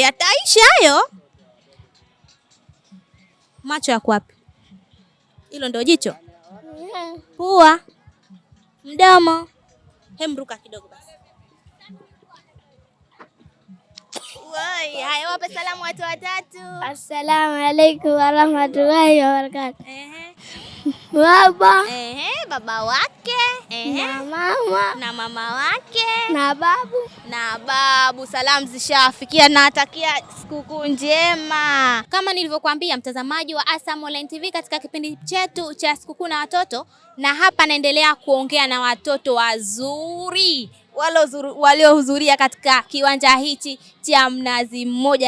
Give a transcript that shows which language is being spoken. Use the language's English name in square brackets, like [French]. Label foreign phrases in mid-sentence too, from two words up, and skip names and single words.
[Swahili] Yataisha hayo. Macho yako wapi? Hilo ndio jicho? Pua? Mdomo? Hemruka kidogo basi. Woi, haya wape salamu watu watatu. [Arabic] السلام عليكم ورحمة الله وبركاته. [Swahili] Baba. Baba wake. Na mama. Na mama wake. Na babu. Na babu. Salamu zishafikia na natakia sikukuu njema. Kama nilivyokuambia mtazamaji wa ASAM Online TV katika kipindi chetu cha sikukuu na watoto, na hapa naendelea kuongea na watoto wazuri waliohudhuria katika kiwanja hichi cha Mnazi Mmoja.